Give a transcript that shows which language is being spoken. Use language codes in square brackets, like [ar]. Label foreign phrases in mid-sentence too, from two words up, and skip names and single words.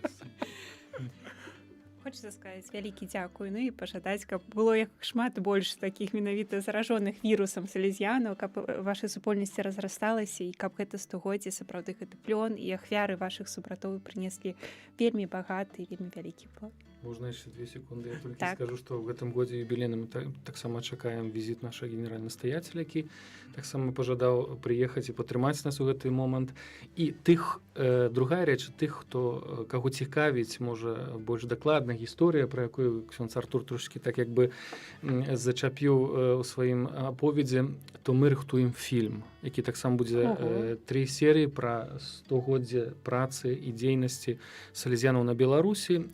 [be] Хочется сказаць вялікі дзякуй, ну і пажадаць, каб было як шмат больш такіх менавіта заражоных вірусам салезіянаў, каб вашай супольнасці разрасталася і каб гэта стагоддзе сапраўды гэты плён і ахвяры вашых супратоў прынеслі вельмі багаты і вельмі вялікі плод. [ru] Можно еще 2 секунды. Я только так. скажу, что в этом году юбилейным [be] таксама чакаем [ru] визит нашего генерального настоятеля, [be] які таксама пожадаў прыехаць і падтрымаць нас у гэты момант. І тых, другая рэч, тых, хто каго цікавіць, можа, больш дакладна гісторыя, пра якую ксёндз Артур трошкі так як бы зачапіў у сваім аповедзе, то мы рыхтуем фільм, які таксама будзе 3 серыі пра 100годдзе працы і дзейнасці салезянаў на Беларусі.